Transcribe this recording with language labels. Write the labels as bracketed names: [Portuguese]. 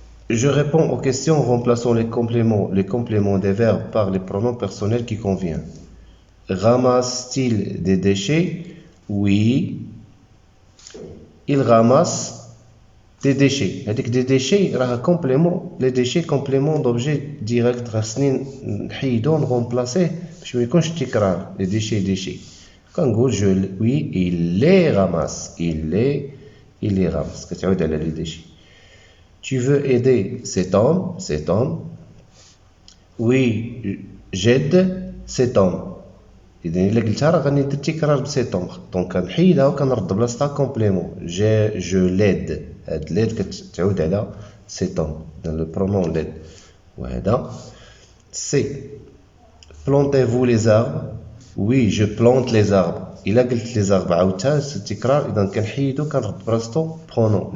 [French] Je réponds aux questions en remplaçant les compléments des verbes par les pronoms personnels qui conviennent. Ramasse-t-il des déchets? Oui. Il ramasse des déchets. [Arabic] هذيك [French] des déchets [Arabic] راها [French] complément. les déchets complément d'objet direct. [Arabic] خاصني نحيدو نغومبلاسيه باش ما يكونش تكرار. [French] les déchets. [Arabic] كنقول [French] oui il les ramasse. il les ramasse. [Arabic] كتعود على [French] les déchets. Tu veux aider cet homme? Oui, j'aide cet homme. [Arabic] إذا إلا قلتها راه غادي ندير تكرار بسيت homme. دونك كنحيدها وكنرد بلاصتها كومبليمون. [French] je l'aide. [Arabic] هاد [French] l'aide [Arabic] كتعود على [French] cet homme. le pronom l'aide. وهذا C. Plantez-vous les arbres? Oui, je plante les arbres. [Arabic] إلا قلت [French] les arbres [Arabic] عاودتها التكرار إذا كنحيدو كنرد بلاصتو pronom.